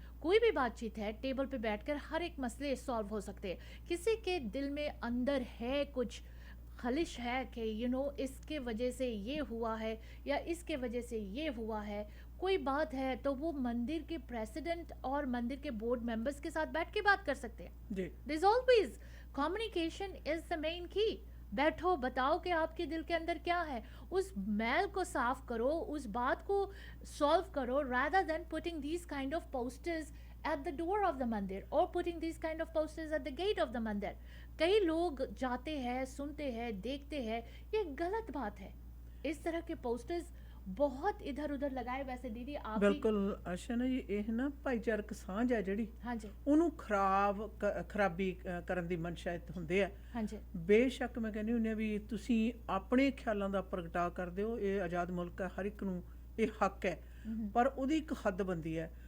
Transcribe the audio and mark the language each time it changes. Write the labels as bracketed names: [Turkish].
[Hindi] कोई भी बातचीत है, टेबल पे बैठकर हर एक मसले सॉल्व हो सकते हैं. किसी के दिल में अंदर है कुछ खलिश है कि इसके वजह से ये हुआ है या इसके वजह से ये हुआ है, कोई बात है तो वो मंदिर के प्रेसिडेंट और मंदिर के बोर्ड मेंबर्स के साथ बैठ के बात कर सकते हैं. जी. [English] There is always communication is the main key. [Hindi] बैठो, बताओ कि आपके दिल के अंदर क्या है, उस मैल को साफ करो, उस बात को सॉल्व करो, [English] rather than putting these kind of posters at the door of the mandir or putting these kind of posters at the gate of the mandir. [Hindi] कई लोग जाते हैं, सुनते हैं, देखते हैं, ये गलत बात है. इस तरह के पोस्टर्स बहुत इधर उधर लगाए. वैसे दीदी आप भी [Punjabi] ਬਿਲਕੁਲ ਆਸ਼ਾ ਨਾ ਜੀ, ਇਹ ਨਾ ਭਾਈਚਾਰਕ ਸਾਂਝ ਹੈ ਜਿਹੜੀ, [Hindi] हाँ जी. [Punjabi] ਉਹਨੂੰ ਖਰਾਬੀ ਕਰਨ ਦੀ ਮਨਸ਼ਾ ਹੁੰਦੇ ਆ. [Hindi] हाँ जी. [Punjabi] ਬੇਸ਼ੱਕ ਮੈਂ ਕਹਿੰਦੀ ਹੁੰਦੀ ਹਾਂ ਵੀ ਤੁਸੀਂ ਆਪਣੇ ਖਿਆਲਾਂ ਦਾ ਪ੍ਰਗਟਾਅ ਕਰਦੇ ਹੋ, ਇਹ ਆਜ਼ਾਦ ਮੁਲਕ ਹੈ, ਹਰ ਇੱਕ ਨੂੰ ਇਹ ਹੱਕ ਹੈ, ਪਰ ਉਹਦੀ ਇੱਕ ਹੱਦਬੰਦੀ ਹੈ.